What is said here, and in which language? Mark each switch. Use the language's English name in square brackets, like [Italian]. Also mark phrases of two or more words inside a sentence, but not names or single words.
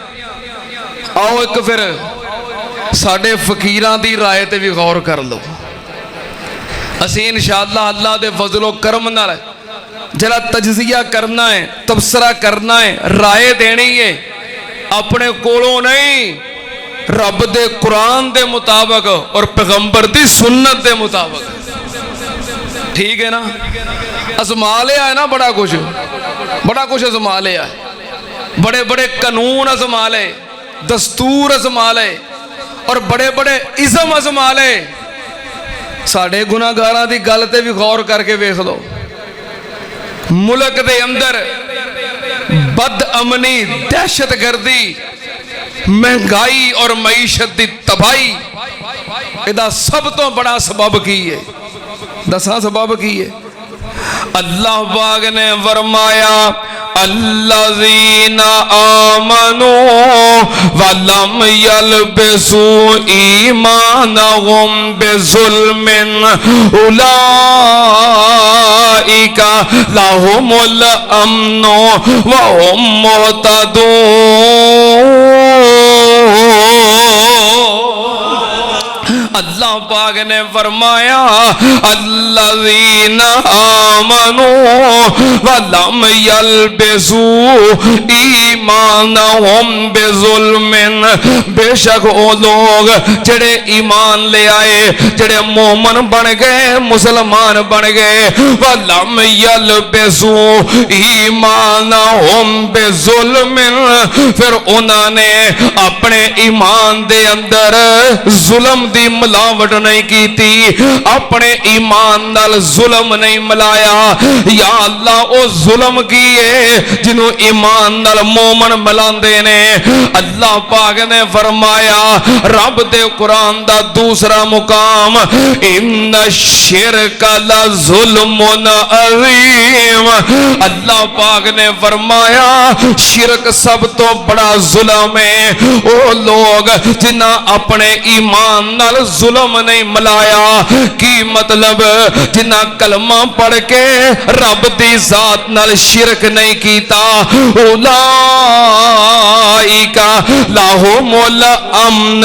[Punjabi] آؤ اک پھر ساڈے فقیراں دی رائے تے بھی غور کر لو. اسیں ان شاء اللہ اللہ دے فضل و کرم نال ذرا تجزیہ کرنا ہے، تبصرہ کرنا ہے، رائے دینی ہے، اپنے کولوں نہیں رب دے قرآن دے مطابق اور پیغمبر دی سنت دے مطابق. [Urdu] ٹھیک ہے نا? آزما لیا ہے نا، بڑا کچھ آزما لیا ہے. [Punjabi] بڑے بڑے قانون آزما لے، دستور آزما لے اور بڑے بڑے ازم آزما لے. ساڈے گناہگاراں دی گل تے بھی غور کرکے ویکھ لو. ملک دے اندر بد امنی، دہشت گردی، مہنگائی اور معیشت کی تباہی، ایہدا سب تو بڑا سبب کی ہے? دسا سبب کی ہے؟ اللہ پاک نے فرمایا [Arabic] الذين آمنوا ولم يلبسوا إيمانهم بظلم أولئك لهم الأمن وهم مهتدون. [Punjabi] اللہ پاک نے فرمایا [Arabic] الذين آمنوا ولم يلبسوا إيمانهم بظلم, [Punjabi] بےشک وہ لوک جیہڑے ایمان لے آئے، جیہڑے مومن بن گئے، مسلمان بن گئے, [Arabic] ولم يلبسوا إيمانهم بظلم, [Punjabi] پھر انہوں نے اپنے ایمان دے اندر ظلم دی ملاوٹ نہیں کی، اپنے ایمان نال ظلم نہیں ملایا. یا اللہ او ظلم کی ہے جنہوں ایمان نال مومن ملاندے نے. اللہ پاک نے فرمایا رب دے قرآن دا دوسرا مقام [Arabic] إن الشرك لظلم عظيم. [Punjabi] اللہ پاک نے فرمایا شرک سب تو بڑا ظلم ہے. او لوک جنہاں اپنے ایمان نال ظلم نہیں ملایا، کی مطلب جنہاں کلمہ پڑھ کے رب دی ذات نال شرک نہیں کیتا, [Arabic] أولئك لهم الأمن.